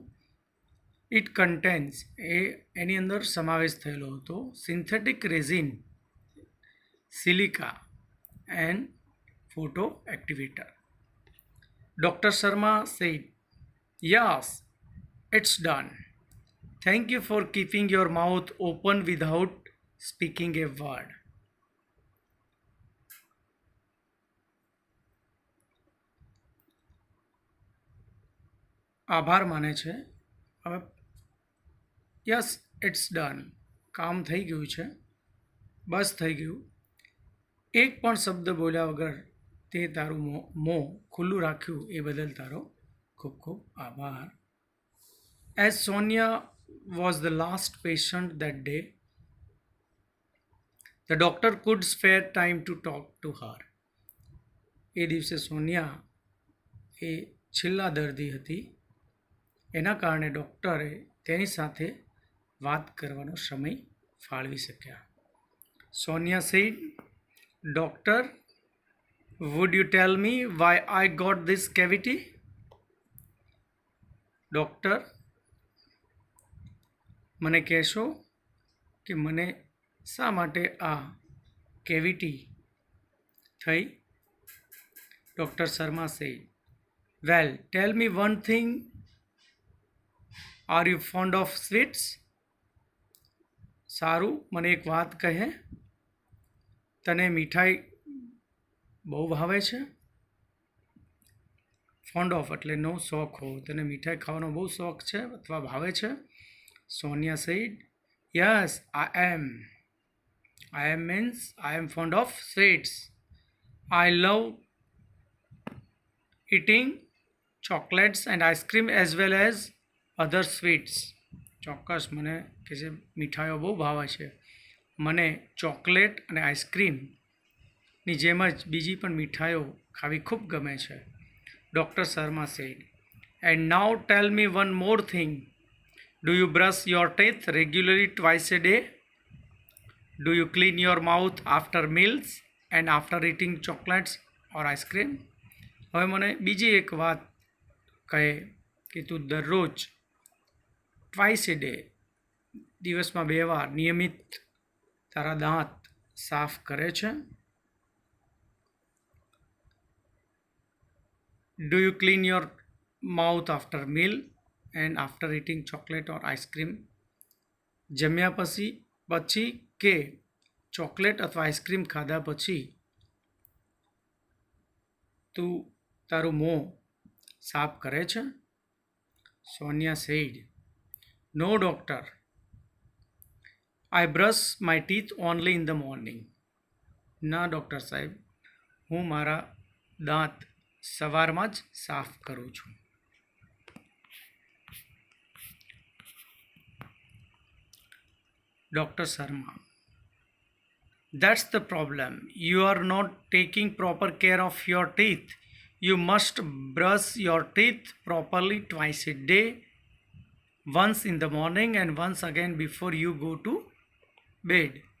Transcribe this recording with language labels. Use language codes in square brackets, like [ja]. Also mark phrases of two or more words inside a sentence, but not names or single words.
[en] it contains, [gu] એની અંદર સમાવેશ થયેલો હતો [en] synthetic resin, silica and photo activator. Doctor Sharma said, yes, it's done. Thank you for keeping your mouth open without speaking a word. [gu] આભાર માને છે. હવે [en] yes it's done, [gu] કામ થઈ ગયું છે, બસ થઈ ગયું. એક પણ શબ્દ બોલ્યા વગર તે તારું મોં ખુલ્લું રાખ્યું એ બદલ તારો ખૂબ ખૂબ આભાર. [en] As Sonia was the last patient that day, the doctor could spare time to talk to her. [gu] એ દિવસે સોનિયા એ છેલ્લા દર્દી હતી, એના કારણે ડૉક્ટરે તેની સાથે વાત કરવાનો સમય ફાળવી શક્યા. [en] Sonia said, doctor, would you tell me why I got this cavity? [gu] ડૉક્ટર, મને કહેશો કે મને શા માટે આ કેવિટી થઈ? [en] Doctor Sharma said, well, tell me one thing, are you fond of sweets? [gu] સારું, મને એક વાત કહે, તને મીઠાઈ બહુ ભાવે છે? [en] fond of [gu] એટલે નો શોખ હો, તને મીઠાઈ ખાવાનો બહુ શોખ છે અથવા ભાવે છે? [en] Sonia said, yes, I am. I am means I am fond of sweets. I love eating chocolates and ice cream as well as other sweets. [gu] ચોક્કસ, મને કે જે મીઠાઈઓ બહુ ભાવે છે. મને ચોકલેટ અને આઈસ્ક્રીમની જેમ જ બીજી પણ મીઠાઈઓ ખાવી ખૂબ ગમે છે. [en] Doctor Sharma said, and now tell me one more thing, do you brush your teeth regularly twice a day? Do you clean your mouth after meals and after eating chocolates or ice cream? [gu] હવે મને બીજી એક વાત કહે કે તું દરરોજ [en] twice a day, [gu] દિવસમાં 2 વાર નિયમિત તારા દાંત સાફ કરે છે? [en] Do you clean your mouth after meal and after eating chocolate or ice cream? [gu] જમ્યા પછી કે ચોકલેટ અથવા આઈસ્ક્રીમ ખાધા પછી તું તારું મોં સાફ કરે છે? [en] Sonia said, "No, doctor. I brush my teeth only in the morning." [gu] ના ડૉક્ટર સાહેબ, હું મારા દાંત સવારમાં જ સાફ કરું છું. [en] Dr. Sharma, that's the problem. You are not taking proper care of your teeth. You must brush your teeth properly twice a day, once in the morning and once again before you go to bed.